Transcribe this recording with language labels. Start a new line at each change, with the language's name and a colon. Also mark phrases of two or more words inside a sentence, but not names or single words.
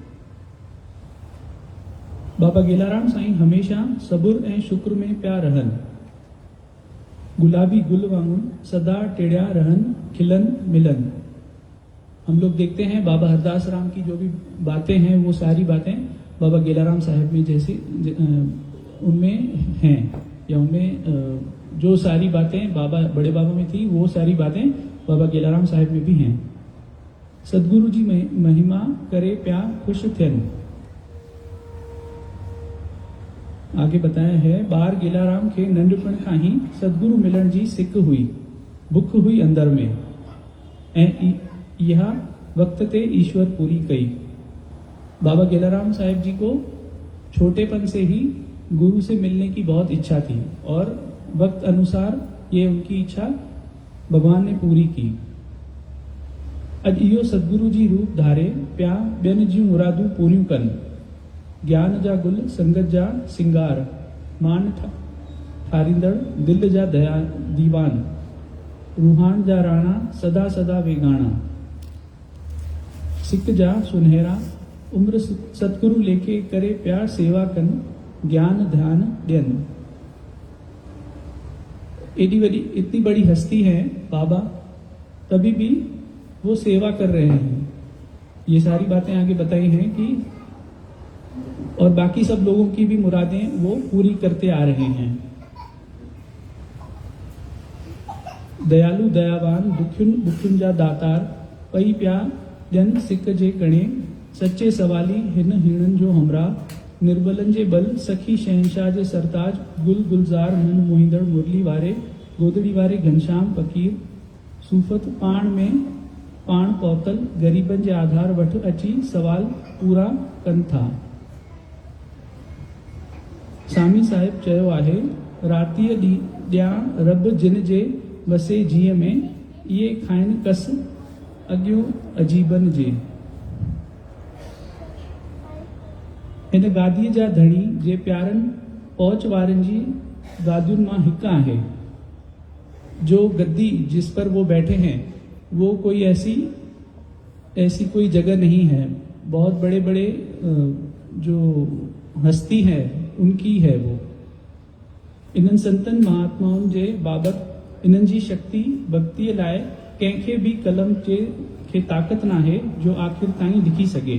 Sindhi: बाबा गेलाराम साईं हमेशा सबुर ऐं शुक्र में प्या रहन। गुलाबी गुल वांगुर सदा टिड़िया रहन, खिलन मिलन।
Hindi: हम लोग देखते हैं बाबा हरदास राम की जो भी बातें हैं वो सारी बातें बाबा गेलाराम साहब में जैसी उनमें हैं, या उनमें जो सारी बातें बड़े बाबा में थी वो सारी बातें बाबा गेलाराम साहब में भी हैं।
Sindhi: सदगुरु जी महिमा करे प्या खुश थियन।
Hindi: आगे बताया है,
Sindhi: बार गेलाराम के नंढपण खां ही सदगुरु मिलण जी सिक हुई, बुख हुई अंदर में, ऐं यह वक्त ते ईश्वर पूरी कई।
Hindi: बाबा गेलाराम साहब जी को छोटेपन से ही गुरु से मिलने की बहुत इच्छा थी और वक्त अनुसार ये उनकी इच्छा भगवान ने पूरी की।
Sindhi: अज इहो सदगुरु जी रूप धारे प्या ॿियनि जूं मुरादूं पूरियूं कनि। ज्ञान जा गुल, संगत जा सिंगार, मान ठारींदड़ दिल जा दया दीवान, रूहान जा राणा सदा सदा वेगाणा, सिक जा सुनहरा उम्र सतगुरु लेके करे प्यार सेवा कन, ज्ञान ध्यान ॾियन।
Hindi: इतनी बड़ी हस्ती है बाबा, तभी भी वो सेवा कर रहे हैं। ये सारी बातें आगे बताई हैं कि और बाकी सब लोगों की भी मुरादें वो पूरी करते आ रहे हैं।
Sindhi: दयालु दयावान दुखियुनि जा दातार, पई प्या जन सिक जे कणे, सच्चे सवाली हिन हीणन जो हमरा, निर्बलन जे बल सखी शहनशाह जे सरताज, गुल गुलजार मन मोहिंदड़ मुरली वारे, गोदड़ी वारे घनश्याम फकीर, सूफत पाण में पाण पौतल, गरीबन जे आधार वठ अची सवाल पूरा कनि था। सामी साहिब चयो आहे, रातीअ ॾियां रब जिन जे वसे जीअ में, इहे खाइनि कस अॻियूं अजीबन जे। हिन गादीअ जा धणी जे प्यारनि पहुच वारनि जी गादियुनि मां हिकु आहे।
Hindi: जो गद्दी जिस पर वो बैठे हैं वो कोई ऐसी कोई जगह नहीं है। बहुत बड़े बड़े जो हस्ती है उनकी है वो।
Sindhi: इन्हनि संतन महात्माउनि जे बाबति इन्हनि जी शक्ति भक्तीअ लाइ कंहिंखे भी कलम खे ताकत ना है जो आखिर ताईं लिखी सके।